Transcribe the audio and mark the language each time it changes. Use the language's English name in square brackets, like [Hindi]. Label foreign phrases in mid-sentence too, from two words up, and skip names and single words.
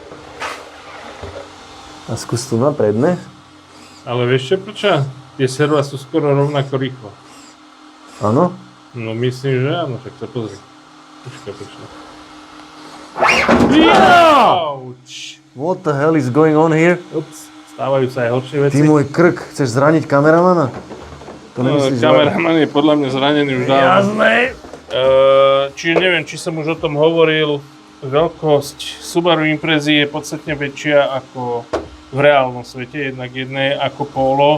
[Slovak] A skús tu na predné. Ale vieš čo, prečo? Tie serva sú skoro rovnako rýchlo. Áno? No myslím, že áno, tak sa pozri. Počkaj. Jauč! [English] What the hell is going on here? [Slovak] Ups, stávajú sa aj horšie veci. Ty môj krk, chceš zraniť kameramana? To nemyslíš, kameraman je podľa mňa zranený už dávno. Jasné. Čiže neviem, či som už o tom hovoril. Veľkosť Subaru Imprezy je podstatne väčšia ako v reálnom svete, jednak jedné ako Polo.